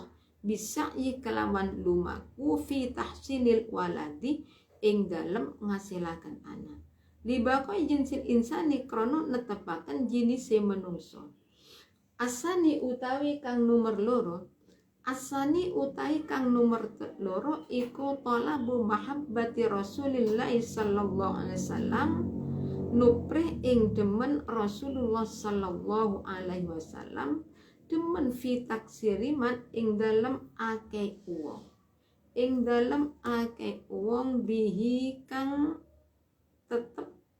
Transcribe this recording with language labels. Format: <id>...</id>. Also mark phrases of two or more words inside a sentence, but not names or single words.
<jv>Bisa kelawan lumaku</jv> <ar>fi tahsilil waladi</ar> <jv>ing dalem ngasilaken anak.</jv> <ar>Libakoi jinsil insani</ar> <jv>krono netepaken jinise menungso. Asani utawi kang nomor loro, asani utawi kang nomor loro iku</jv> <ar>talabu mahabbati Rasulillah sallallahu alaihi wasallam,</ar> <jv>nuprih ing demen Rasulullah</jv> <ar>sallallahu alaihi wasallam,</ar> <jv>demen</jv> <ar>fi taksiriman</ar> <jv>ing dalem akeh wong, ing dalem akeh wong bihi kang tetep</jv>